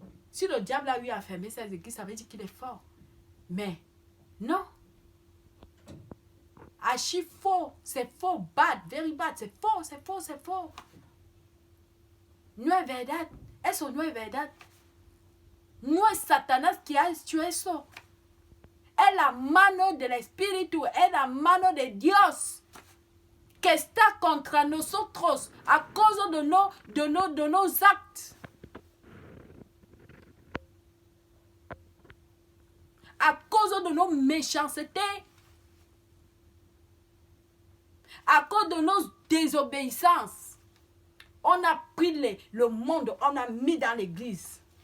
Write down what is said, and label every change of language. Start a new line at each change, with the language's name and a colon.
French: Si le diable a eu à fermer ces églises, ça veut dire qu'il est fort. Mais non. Archi faux, c'est faux,
English: bad, very bad,
French: c'est faux, c'est faux, c'est faux.
Spanish: No es verdad, eso no es verdad. No es Satanás que ha hecho eso. Es la mano del Espíritu, es la mano de Dios que está contra nosotros a causa de
French: nos actes. À cause de nos méchancetés. À cause de nos désobéissances. On a pris le monde, on a mis dans l'église.